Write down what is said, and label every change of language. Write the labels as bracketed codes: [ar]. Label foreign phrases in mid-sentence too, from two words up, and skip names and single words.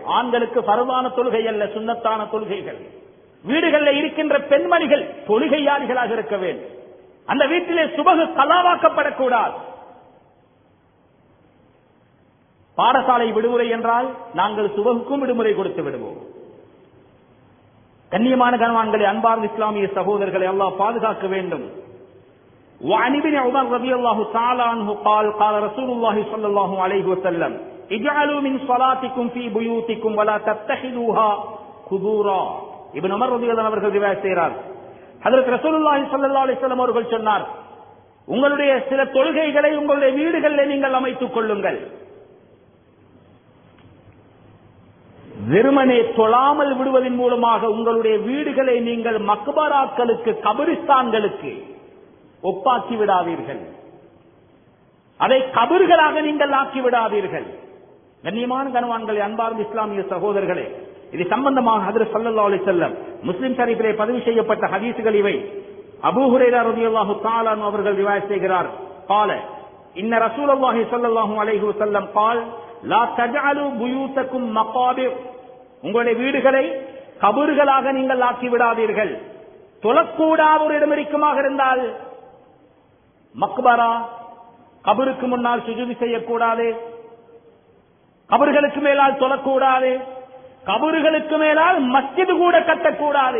[ta] ஆண்களுக்கு ஃபர்தான தொழுகை அல்ல, சுன்னத்தான தொழுகைகள். வீடுகளில் இருக்கின்ற பெண்மணிகள் தொழுகையாளிகளாக இருக்க வேண்டும். அந்த வீட்டிலே சுபஹ் கலாவாக்கப்படக்கூடாது. பாடசாலை விடுமுறை என்றால் நாங்கள் சுபஹுக்கும் விடுமுறை கொடுத்து விடுவோம். கண்ணியமான கணவான்களை, அன்பார்ந்த இஸ்லாமிய சகோதரர்களை அல்லாஹ் பாதுகாக்க வேண்டும். [ar] وعن ابن عمر رضي الله تعالى عنه قال قال رسول الله صلى الله عليه وسلم اجعلوا من صلاتكم في بيوتكم ولا تتخذوها قبورا. [ta] இப்னு உமர் ரலியல்லாஹு அவர்கள் ரிவாயத் செய்கிறார், ஹஜ்ரத் ரசூலுல்லாஹி [ar] صلى الله عليه وسلم [ta] அவர்கள் சொன்னார், உங்களுடைய சில தொழுகைகளை உங்களுடைய வீடுகளிலே நீங்கள் அமைத்துக் கொள்ளுங்கள். வெறுமனே தொழாமல் விடுவதன் மூலமாக உங்களுடைய வீடுகளை நீங்கள் மக்பராக்களுக்கு, கபிரிஸ்தான்களுக்கு ஒப்பாக்கி விடாதீர்கள். அதை கபர்களாக நீங்கள் ஆக்கி விடாதீர்கள். கண்ணியமான கனவான்களே, அன்பார்ந்த இஸ்லாமிய சகோதரர்களே, இது சம்பந்தமாக ஹஜ்ரத் [ar] صلى الله عليه وسلم [ta] முஸ்லிம் ஷரீஃபிலே பதிவு செய்யப்பட்ட ஹதீஸ்கள் இவை. அபூ ஹுரைரா [ar] رضي الله تعالى عنه [ta] அவர்கள் ரிவாயத் செய்கிறார், [ar] قال ان رسول الله صلى الله عليه وسلم قال لا تجعلوا بيوتكم مقابر. [ta] உங்களுடைய வீடுகளை கபர்களாக நீங்கள் ஆக்கி விடாதீர்கள். தொழக்கூடாத ஒரு இடம் இருக்குமாக இருந்தால் மக்பரா, கபருக்கு முன்னால் சுஜூது செய்யக்கூடாது, கபர்களுக்கு மேலால் தொழக்கூடாது, கபர்களுக்கு மேலால் மஸ்ஜித் கூட கட்டக்கூடாது.